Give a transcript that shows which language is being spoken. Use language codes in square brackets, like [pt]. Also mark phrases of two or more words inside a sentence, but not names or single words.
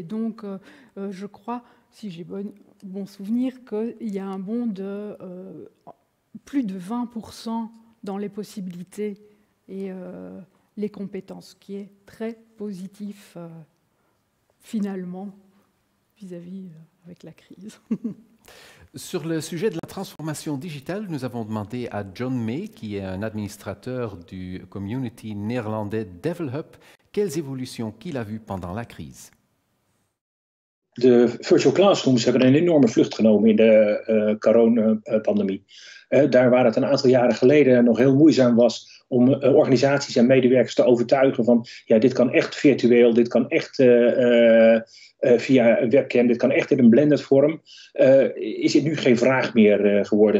[fr] Donc je crois, si j'ai bon souvenir, qu'il y a un bond de plus de 20% dans les possibilités et les compétences, qui est très positif finalement vis-à-vis avec la crise. Sur le sujet de la transformation digitale, nous avons demandé à John May, qui est un administrateur du community néerlandais Develop, quelles évolutions qu'il a vues pendant la crise. [nl] De [en] virtual classrooms [nl] hebben een enorme vlucht genomen in de coronapandemie. Daar waar het een aantal jaren geleden nog heel moeizaam was om organisaties en medewerkers te overtuigen van ja, dit kan echt virtueel, dit kan echt via webcam, dit kan echt in een blended vorm, is het nu geen vraag meer geworden.